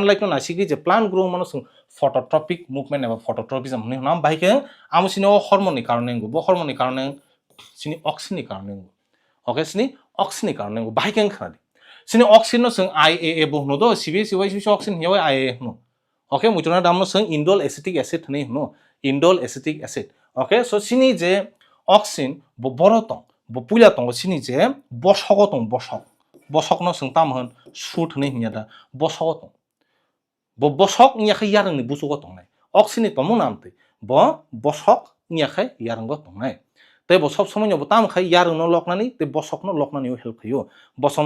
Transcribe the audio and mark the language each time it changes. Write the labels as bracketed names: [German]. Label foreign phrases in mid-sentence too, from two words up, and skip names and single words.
[Kok Borok] नो नासिगि जे प्लांट ग्रोंग मानो जों [English] phototropic movement [Kok Borok] एबा फोटोट्रॉपिज्म होनो नाम बाहायके आमुसिनो हार्मोन नि कारणे बो हार्मोन नि कारणे सिनि ऑक्सिन नि कारणे ओके सिनि ऑक्सिन नि कारणे बाहायके खादि सिनि ऑक्सिन नो जों आईएए बो होनो दो [English] CBSE wise [Kok Borok] ऑक्सिन हियाव आईएए होनो ओके मुइतुना दामनो जों [English] indole acetic acid [Kok Borok] होनो होनो [English] indole acetic acid okay so [Kok Borok] सिनि जे ऑक्सिन बो बरतं बो पुइला तं सिनि जे बसक तं बसक नो जों ताम होन सुट होनो हिया दा बसक तं बो बसक नियाखै यारंनि बुसुग तंनाय ऑक्सिन नि तमु नामते बो बसक नियाखै यारंग तंनाय ते बो सब समय बो ताम खाय यारं न लकनानि ते बसक न लकनानि हेल्प खयो बसक